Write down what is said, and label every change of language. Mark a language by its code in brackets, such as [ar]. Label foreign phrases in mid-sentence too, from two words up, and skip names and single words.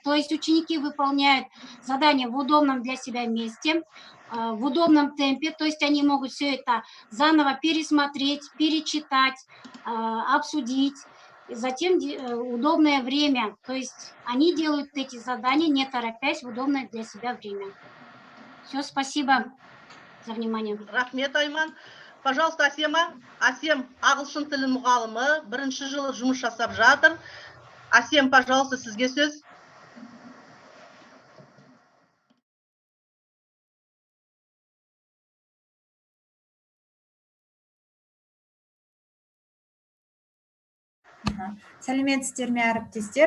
[ru] То есть ученики выполняют задания в удобном для себя месте, в удобном темпе, то есть они могут все это заново пересмотреть, перечитать, обсудить, и затем удобное время, то есть они делают эти задания, не торопясь, в удобное для себя время. Все, спасибо за внимание. Рахмет, Айман. Пожалуйста, Асема. [kk] Асем ағылшын тілі мұғалімі, бірінші жылы жұмыс жасап жатыр. Асем, пожалуйста, сізге сөз. Сәлеметсіздер ме, әріптестер?